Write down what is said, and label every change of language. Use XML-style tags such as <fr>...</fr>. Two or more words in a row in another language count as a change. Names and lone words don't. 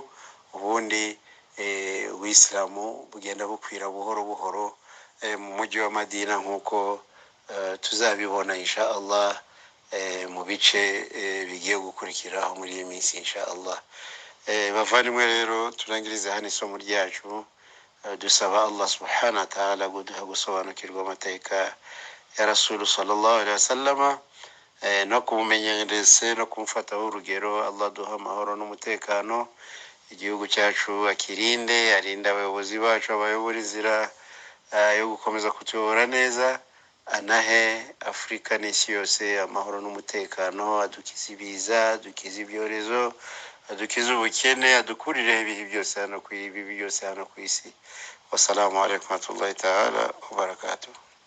<rw>Ubundi Ubuislamu bugenda bukwira buhoro buhoro mu mujyi wa Madina, nkuko tuzabibona</rw> <ar>إن شاء الله</ar> <rw>mu bice bigiye gukurikiraho muri iyi minsi</rw> <ar>إن شاء الله.</ar> <rw>Bavandimwe rero turangiriza hano isomo ryacu, dusaba Allah</rw> <ar>سبحانه وتعالى</ar> <rw>guduha gusobanukirwa amateka ya Rasul</rw> <ar>صلى الله عليه وسلم,</ar> <rw>no kumumenyereza no kumufataho urugero. Allah duha amahoro n'umutekano, igihugu cyacu akirinde, arinde abayobozi bacu abayobora inzira yo gukomeza kutuyobora neza. anahe Afurika n'isi yose amahoro n'umutekano, adukize ibiza, adukize ibyorezo, adukize ubukene, adukurire ibihe byose hano ku ibi byose hano ku isi.</rw> <ar>والسلام عليكم ورحمة الله تعالى وبركاته.</ar>